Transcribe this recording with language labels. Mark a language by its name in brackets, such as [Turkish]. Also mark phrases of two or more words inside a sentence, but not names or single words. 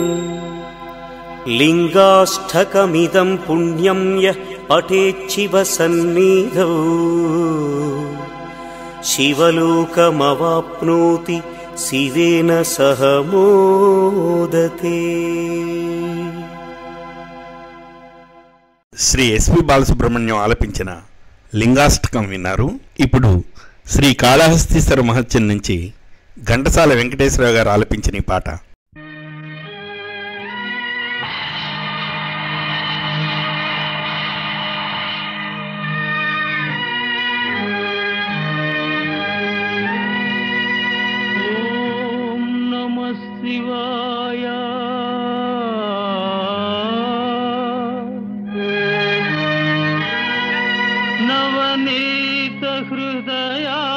[Sanskrit] लिङ्गाष्टकमिदं पुण्यं यः पठेच्छिवसन्निधौ शिवलोकमवाप्नोति शिवेन सह मोदते। [Telugu] శ్రీ ఎస్పి బాలసుబ్రహ్మణ్యం ఆలపించిన లింగాష్టకం విన్నారు. ఇప్పుడు శ్రీ కాళహస్తీశ్వర మహత్యం నుంచి ఘంటసాల వెంకటేశ్వరరావు గారు ఆలపించిన ఈ పాట. [Sanskrit] ఓం నమః శివాయ [Telugu] నవనీత హృదయా